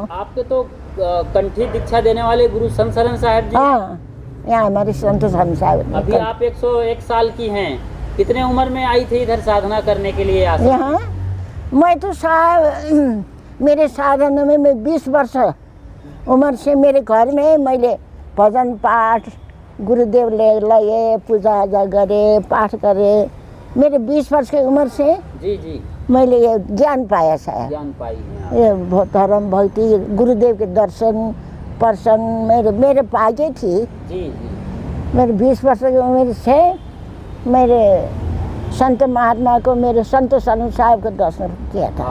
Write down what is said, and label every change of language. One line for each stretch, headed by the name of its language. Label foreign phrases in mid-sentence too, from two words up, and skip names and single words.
Hindi: आपके तो कंठी दीक्षा देने वाले गुरु संत शरण साहब जी। हाँ, यहाँ हमारे संत शरण साहब। अभी आप 101 साल की हैं, कितने उम्र में आई थी इधर साधना करने के लिए? यहाँ मैं तो साहब मेरे साधना में मैं 20 वर्ष उम्र से मेरे घर में
Nepali: मैले भजन पाठ गुरुदेवले लए, पूजा आजा गरे,
Hindi: पाठ करे। मेरे 20 वर्ष की उम्र से जी जी मैले ये ज्ञान पाया है। ज्ञान पाई है। ये धर्म भक्ति गुरुदेव के दर्शन पर्सन मेरे भाग्य थी। जी जी मेरे 20 वर्ष की उम्र से मेरे संत महात्मा को, मेरे संत शरण साहब को दर्शन किया था।